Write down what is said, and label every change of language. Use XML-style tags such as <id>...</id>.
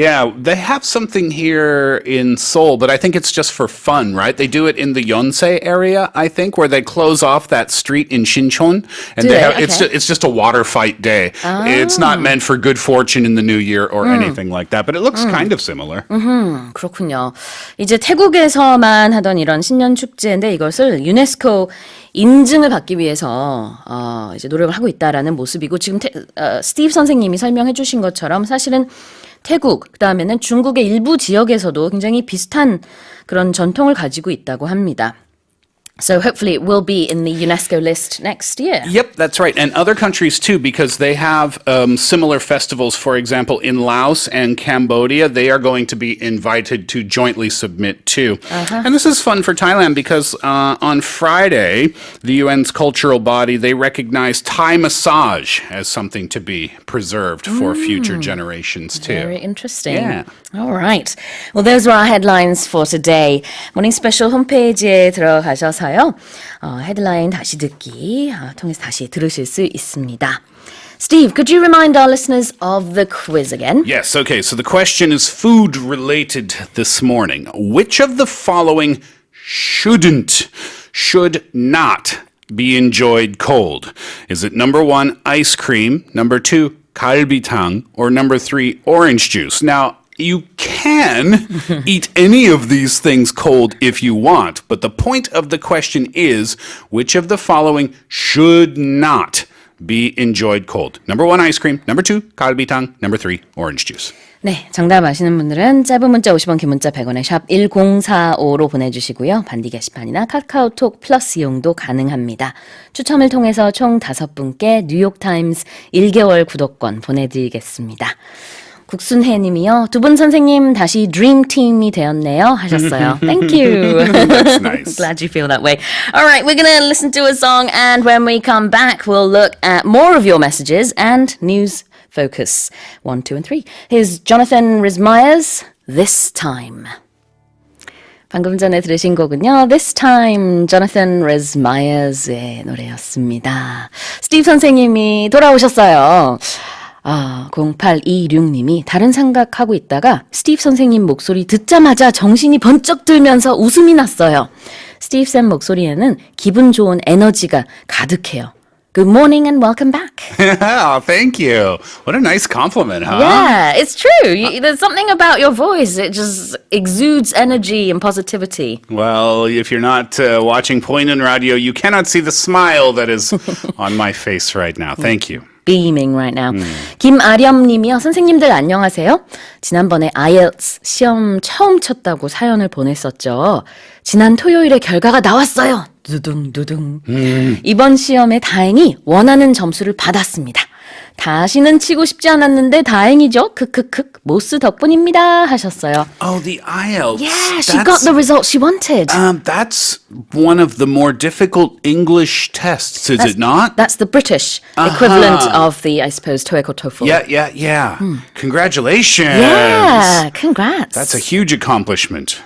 <en>Yeah, they have something here in Seoul, but I think it's just for fun, right? They do it in the Yonsei area, I think, where they close off that street in Shincheon, and it's just a water fight day. It's not meant for good fortune in the new year or anything like that, but it looks kind of similar.</en> <ko>그렇군요. 이제 태국에서만 하던 이런 신년 축제인데 이것을 유네스코 인증을 받기 위해서 이제 노력을 하고 있다라는 모습이고 지금 스티브 선생님이 설명해 주신 것처럼 사실은 태국 그다음에는 중국의 일부 지역에서도 굉장히 비슷한 그런 전통을 가지고 있다고 합니다.</ko> <en>So hopefully it will be in the UNESCO list next year. Yep, that's right. And other countries too, because they have similar festivals. For example, in Laos and Cambodia, they are going to be invited to jointly submit too. And this is fun for Thailand because on Friday, the UN's cultural body, they recognized Thai massage as something to be preserved for future generations too. Very interesting. Yeah. All right. Well, those were our headlines for today.</en> <ko>모닝 스페셜 홈페이지에 들어가셔서요. 헤드라인 다시 듣기 통해서 다시 들으실 수 있습니다.</ko> <en>Steve, could you remind our listeners of the quiz again? Yes, okay. So the question is food related this morning. Which of the following should not be enjoyed cold? Is it number 1, ice cream, number 2, galbitang, or number 3, orange juice? Now, you can eat any of these things cold if you want, but the point of the question is, which of the following should not be enjoyed cold? Number 1, ice cream. Number 2, galbitang. Number 3, orange juice.</en> <ko>네, 정답 아시는 분들은 짧은 문자 50원, 긴 문자 100원에 샵 1045로 보내주시고요. 반디 게시판이나 카카오톡 플러스 이용도 가능합니다. 추첨을 통해서 총 5분께 뉴욕타임스 1개월 구독권 보내드리겠습니다. 국순혜 님이요. 두 분 선생님 다시 드림팀이 되었네요 하셨어요.</ko> <en>Thank you. That's nice. Glad you feel that way. All right, we're going to listen to a song and when we come back we'll look at more of your messages and news focus. 1, 2, and 3. Here's Jonathan Rhys-Meyers, This Time.</en> <ko>방금 전에 들으신 곡은요. This Time, Jonathan Rhys-Meyers의 노래였습니다. 스티브 선생님이 돌아오셨어요. 0826님이 다른 생각하고 있다가 스티브 선생님 목소리 듣자마자 정신이 번쩍 들면서 웃음이 났어요. 스티브 쌤 목소리에는 기분 좋은 에너지가 가득해요.</ko> <en>Good morning and welcome back. Oh, thank you. What a nice compliment, huh? Yeah, it's true. There's something about your voice. It just exudes energy and positivity. Well, if you're not watching Pointen Radio, you cannot see the smile that is on my face right now. Thank you. Beaming right now.</en> <ko>김아렴님이요. 선생님들 안녕하세요. 지난번에 IELTS 시험 처음 쳤다고 사연을 보냈었죠. 지난 토요일에 결과가 나왔어요. 두둥두둥. 이번 시험에 다행히 원하는 점수를 받았습니다. 다시는 치고 싶지 않았는데 다행이죠. 크크크 모스 덕분입니다 하셨어요.</ko> <en>Oh, the IELTS. Yeah, she got the result she wanted. That's one of the more difficult English tests, is it not? That's the British equivalent of the, I suppose, TOEIC or TOEFL. Yeah. Congratulations. Yeah, congrats. That's a huge accomplishment.</en>